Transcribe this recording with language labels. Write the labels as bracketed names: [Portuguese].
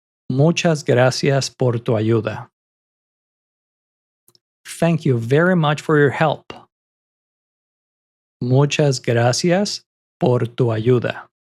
[Spanish] Muchas gracias por tu ayuda. [English] Thank you very much for your help. [Spanish] Muchas gracias por tu ayuda.